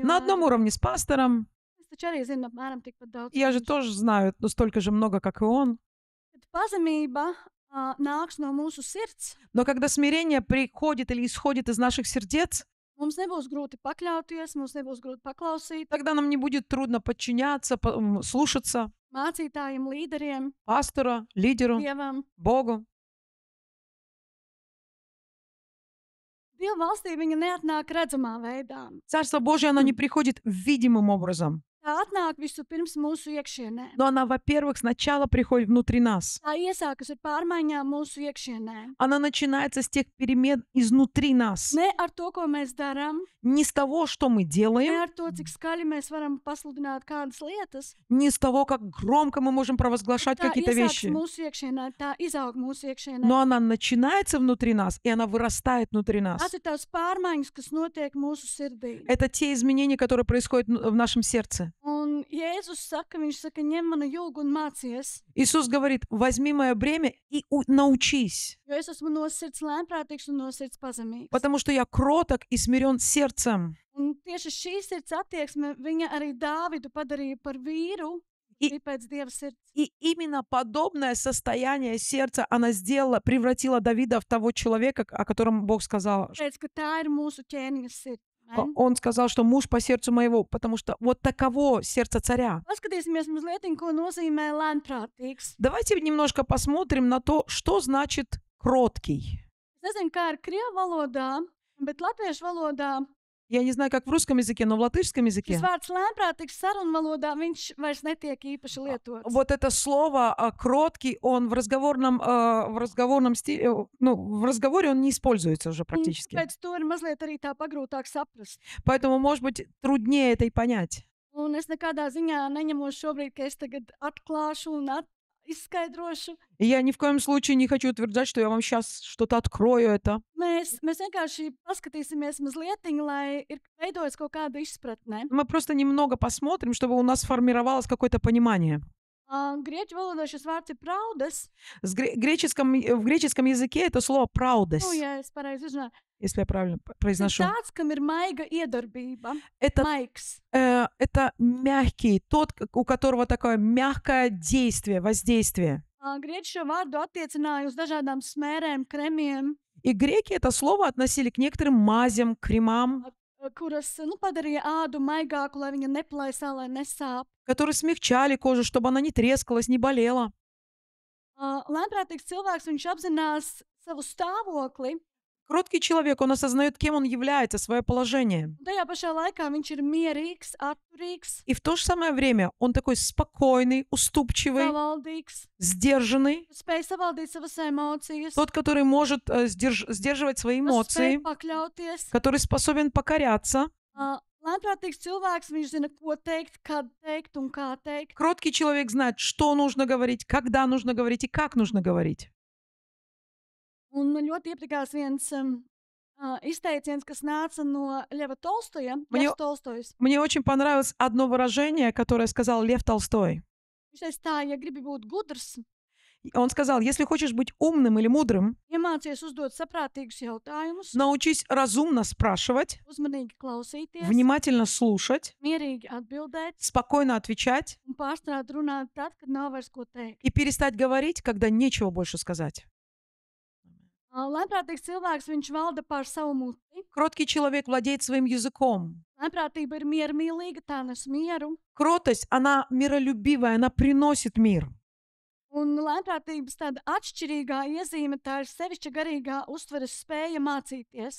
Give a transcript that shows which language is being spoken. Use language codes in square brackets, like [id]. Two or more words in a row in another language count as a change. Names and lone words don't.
[ru] На одном уровне с пастором. [lv] Es taču arī zinu apmēram tikpat daudz. [ru] Я же [lv] kā viņš. [ru] тоже знаю, ну, stолько же много, как и он. [lv] Kad pazemība nāks no mūsu sirds, [ru] Но когда смирение приходит или исходит из наших сердец, [lv] mums nebūs grūti pakļauties, mums nebūs grūti paklausīt [ru] тогда нам не будет трудно подчиняться, слушаться [lv] mācītājiem, līderiem, [ru] пастору, лидеру, [lv] Dievam. [ru] Богу. [lv] Dieva valstī viņa neatnāk redzamā veidā. [ru] Царство Божье, оно не приходит видимым образом. [lv] Tā atnāk vispirms mūsu iekšienē. [ru] Но она, во-первых, сначала приходит внутри нас. [lv] Tā iesākas ar pārmaiņām mūsu iekšienē. [ru] Она начинается с тех перемен изнутри нас. [lv] Ne ar to, ko mēs darām, [ru] Не с того, что мы [lv] ne [ru] делаем, [lv] ar to, cik skaļi mēs varam pasludināt kādas lietas. [ru] не с того, как громко мы можем провозглашать [lv] Tā [ru] какие-то [lv] iesākas [ru] вещи. [lv] mūsu iekšienē, tā izaug mūsu iekšienē. [ru] Но она начинается внутри нас, и она вырастает внутри нас. [lv] Tās ir tās pārmaiņas, kas notiek mūsu sirdī. [ru] Это те изменения, которые происходят в нашем сердце. [lv] Un Jēzus saka, viņš saka, ņem manu jūgu un mācies, [ru] Иисус говорит, возьми мое бремя и научись, [lv] jo es esmu no sirds lēnprātīgs un no sirds pazemīgs. [ru] потому что я кроток и смирен сердцем. [lv] Un tieši šī sirds attieksme, viņa arī Dāvidu padarīja par vīru, [ru] И- [lv] ir pēc Dieva sirds. [ru] И именно подобное состояние сердца она превратила Давида в того человека, о котором Бог сказал. [lv] Tāpēc, ka tā ir mūsu ķēniņa sirds. Amen. [ru] Он сказал, что муж по сердцу моего, потому что вот таково сердце царя. [lv] Paskatīsimies mazliet, ko nozīmē lēnprātīgs. [ru] Давайте немножко посмотрим на то, что значит кроткий. [lv] Es nezinu, kā ir krievu valodā, bet latviešu valodā [ru] Я не знаю, как в русском языке, но в латышском [lv] šis [ru] языке [lv] vārds lēnprātīgs sarunu valodā, viņš vairs netiek īpaši lietots. [ru] вот это слово кроткий, он в разговорном стиле, ну, в разговоре он не используется уже [lv] Un [ru] практически. [lv] Pēc to ir mazliet arī tā pagrūtāk saprast. [ru] Поэтому, может быть, труднее это и понять. [lv] Un es nekādā ziņā neņemos šobrīd, ka es tagad atklāšu un izskaidrošu. [ru] И я ни в коем случае не хочу утверждать, что я вам сейчас что-то открою это. [lv] Mēs vienkārši paskatīsimies mazliet, lai ir veidojas kaut kāda izpratne. [ru] Мы просто немного посмотрим, чтобы у нас сформировалось какое-то понимание. [lv] Grieķu valodā šis vārds ir praudas. [ru] В греческом языке это слово «праудес», [lv] Ja es pareizi uzrunāju. [ru] если я правильно [lv] Tas [ru] произношу. [lv] tāds, kam ir maiga iedarbība. [ru] Это, [lv] Maigs. [ru] это мягкий, тот, у которого такое мягкое действие, воздействие. [lv] Grieķi šo vārdu attiecināja uz dažādām smērēm, kremiem, [ru] И греки это слово относили к некоторым мазям, кремам, [lv] kuras padarīja ādu maigāku, lai viņa neplaisā, lai nesāp. [ru] которые смягчали кожу, чтобы она не трескалась, не болела. [lv] Lēnprātīgs cilvēks, viņš apzinās savu stāvokli, [ru] Кроткий человек, он осознает, кем он является, свое положение. [lv] un tajā pašā laikā viņš ir mierīgs, atturīgs, [ru] И в то же самое время он такой спокойный, уступчивый, [lv] savaldīgs, [ru] сдержанный, [lv] spēj savaldīt savas emocijas, [ru] тот, который может сдерживать свои [lv] spēj [ru] эмоции, [lv] pakļauties. [ru] который способен покоряться. [lv] Lēnprātīgs cilvēks, viņš zina, ko teikt, kad teikt un kā teikt. [ru] Кроткий человек знает, что нужно говорить, когда нужно говорить и как нужно говорить. [lv] Un man ļoti iepatikās viens izteiciens, kas nāca no Ļeva Tolstoja. [ru] Мне- [lv] Ļevs Tolstojs. [ru] Мне очень понравилось одно выражение, которое сказал Лев Толстой. [lv] Viņš teica tā, ja gribi būt gudrs, [ru] Он сказал, если хочешь быть умным или мудрым, [lv] iemācies uzdot saprātīgus jautājumus, [ru] научись разумно спрашивать, [lv] uzmanīgi klausīties, [ru] внимательно слушать, [lv] mierīgi atbildēt [ru] спокойно отвечать [lv] un pārstrāt runāt tad, kad nav vairs ko teikt. [ru] и перестать говорить, когда нечего больше сказать. [lv] Lēnprātīgs cilvēks, viņš valda pār savu muti. [ru] Кроткий человек владеет своим языком. [lv] Lēnprātība ir miermīlīga, tā nes mieru. [ru] Кротость, она миролюбивая, она приносит мир. [lv] Un lēnprātības tāda atšķirīgā iezīme, tā ir sevišķa garīgā uztveres spēja mācīties.